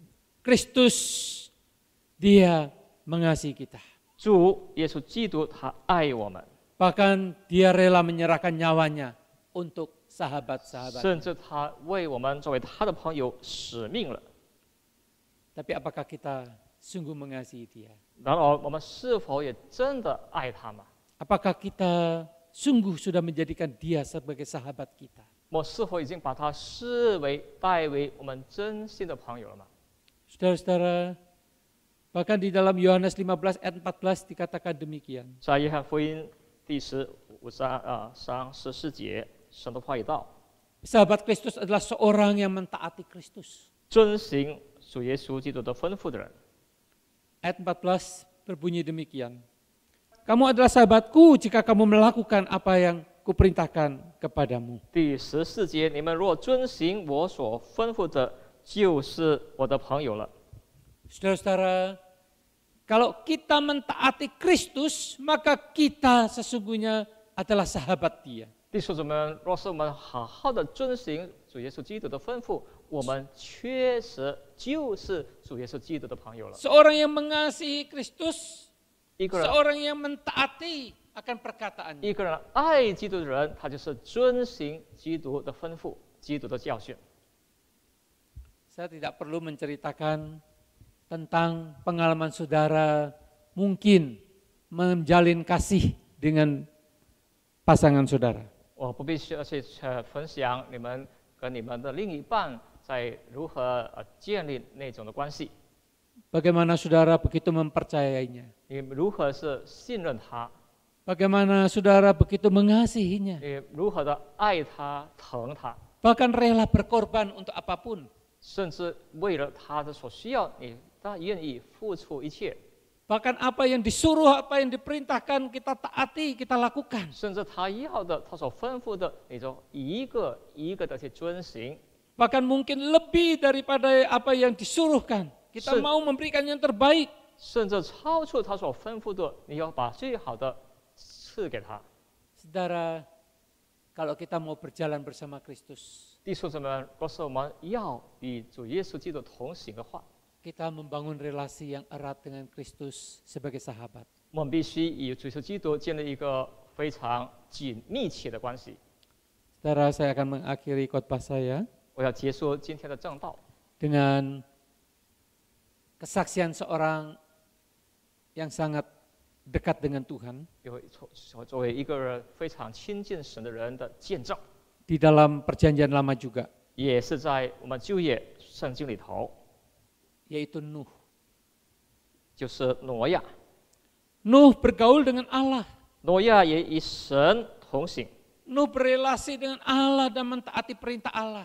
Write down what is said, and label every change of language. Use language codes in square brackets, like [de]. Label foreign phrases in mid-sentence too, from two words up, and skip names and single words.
[id] Kristus, dia mengasihi kita. [zh] 主耶稣基督他爱我们， [id] Bahkan dia rela menyerahkan nyawanya untuk sahabat-sahabat. [zh] 甚至他为我们作为他的朋友使命了。 [id] Tapi apakah kita sungguh mengasihi dia? [zh] 然而，我们是否也真的爱他吗？ [id] Apakah kita sungguh sudah menjadikan dia sebagai sahabat kita? [zh] 我是否已经把他视为代为我们真心的朋友了吗？ [id] Saudara-saudara, bahkan di dalam Yohanes 15 ayat 14 dikatakan demikian. [zh] 在约翰福音第15章14节，神的话语道： [id] Sahabat Kristus adalah seorang yang mentaati Kristus. [zh] 遵行主耶稣基督的吩咐的人。 [id] Ayat 14 berbunyi demikian. Kamu adalah sahabatku jika kamu melakukan apa yang kuperintahkan kepadamu. [zh] 第14节，你们若遵行我所吩咐的，就是我的朋友了。 [id] Saudara-saudara, kalau kita mentaati Kristus, maka kita sesungguhnya adalah sahabat Dia. [zh] 弟兄姊妹们，若是我们好好的遵行主耶稣基督的吩咐，我们确实就是主耶稣基督的朋友了。 [id] Seorang yang mengasihi Kristus, [zh] 一个人 [id] seorang yang mentaati akan perkataannya. [zh] 一个人爱基督的人，他就是遵行基督的吩咐、基督的教训。 [id] Saya tidak perlu menceritakan tentang pengalaman saudara mungkin menjalin kasih dengan pasangan saudara. [zh] 我不必去分享你们跟你们的另一半在如何建立那种的关系， [id] Bagaimana saudara begitu mempercayainya? [zh] 你如何是信任他， [id] Bagaimana saudara begitu mengasihinya? [zh] 你如何的爱他、疼他， [id] Bahkan rela berkorban untuk apapun. [zh] 甚至为了他的所需要，你他愿意付出一切， [id] Bahkan apa yang disuruh, apa yang diperintahkan kita taati, kita lakukan. [zh] 甚至他要的、他所吩咐的，你就一个一个的去遵行， [id] Bahkan mungkin lebih daripada apa yang disuruhkan. Kita mau memberikan yang terbaik. [zh] 甚至超出他所吩咐的，你要把最好的赐给他。 [id] Saudara, kalau kita mau berjalan bersama Kristus, [zh] 弟兄姊妹们，若是我们要与主耶稣基督同行的话， [id] kita membangun relasi yang erat dengan Kristus sebagai sahabat. [zh] 我们必须与主耶稣基督建立一个非常密切的关系。 [id] Saudara, saya akan mengakhiri khotbah saya [zh] 我要结束今天的正道， [id] dengan kesaksian seorang yang sangat dekat dengan Tuhan [zh] 作为一个非常亲近神的人的见证， [id] di dalam perjanjian lama juga, [zh] 也是在我们旧约圣经里头， [id] yaitu Nuh. [zh] 就是挪亚。 [id] Nuh bergaul dengan Allah. [zh] 挪亚也与神同行， [id] Nuh berelasi dengan Allah dan mentaati perintah Allah.